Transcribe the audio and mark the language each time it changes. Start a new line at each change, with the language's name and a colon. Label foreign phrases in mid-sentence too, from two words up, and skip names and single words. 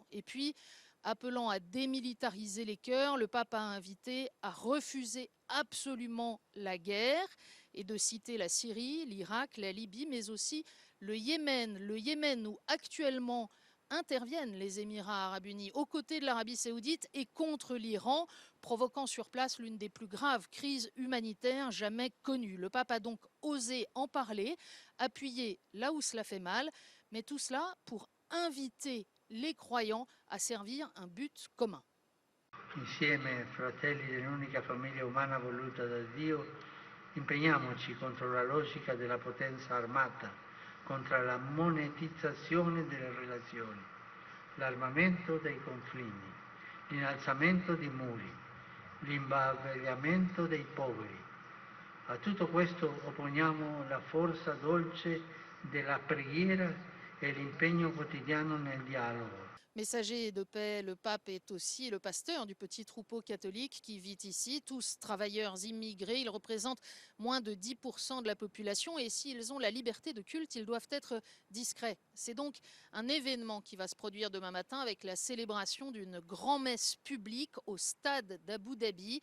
French: Et puis, appelant à démilitariser les cœurs, le pape a invité à refuser absolument la guerre et de citer la Syrie, l'Irak, la Libye, mais aussi le Yémen où actuellement interviennent les Émirats arabes unis aux côtés de l'Arabie saoudite et contre l'Iran, provoquant sur place l'une des plus graves crises humanitaires jamais connues. Le pape a donc osé en parler, appuyer là où cela fait mal, mais tout cela pour inviter les croyants à servir un but commun.
Italian: Insieme, fratelli dell'unica famiglia umana voluta da Dio, impegniamoci contro la logica della potenza armata, contro la monetizzazione delle relazioni, l'armamento dei confini, l'innalzamento di muri, l'imbavagliamento dei poveri. A tutto questo opponiamo la forza dolce della preghiera et l'impegno quotidiano nel dialogo.
French: Messager de paix, le pape est aussi le pasteur du petit troupeau catholique qui vit ici, tous travailleurs immigrés. Ils représentent moins de 10% de la population et s'ils ont la liberté de culte, ils doivent être discrets. C'est donc un événement qui va se produire demain matin avec la célébration d'une grand-messe publique au stade d'Abu Dhabi.